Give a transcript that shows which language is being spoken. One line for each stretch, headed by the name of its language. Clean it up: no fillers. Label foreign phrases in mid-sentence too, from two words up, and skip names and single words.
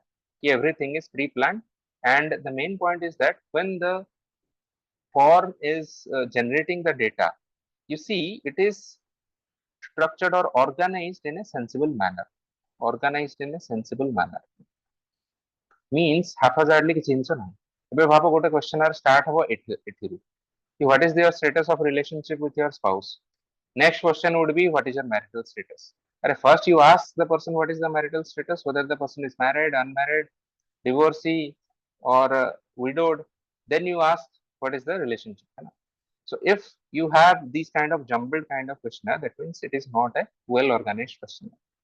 English: Everything is pre-planned, and the main point is that when the form is generating the data, you see it is structured or organized in a sensible manner. Organized in a sensible manner means haphazardly
Odia: କିଛି ଜିନିଷ ନାହିଁ। ଏବେ ଭାବ ଗୋଟେ
English: questionnaire start
Odia: ହବ ଏଠି ଏଠିରୁ
English: What is your status of relationship with your spouse? Next question would be, what is your marital status? First you ask the person what is the marital status, whether the person is married, unmarried, divorcee, or widowed. Then you ask what is the relationship. So if you have these kind of jumbled kind of questionnaire, that means it is not a well organized questionnaire.